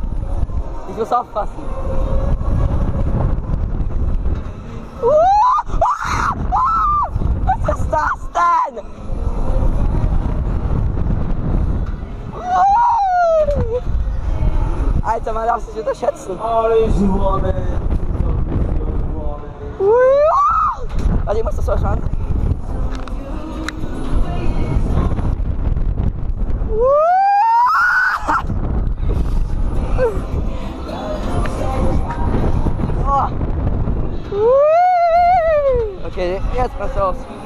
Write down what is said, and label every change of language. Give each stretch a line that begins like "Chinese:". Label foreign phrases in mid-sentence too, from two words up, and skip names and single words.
German: Ich muss aufpassen. Was ist das denn? Alter, man darf sich unterschätzen.
French: Allez, je vous ramène.
German: Warte, ich muss das so schauen. Okay, jetzt pass auf.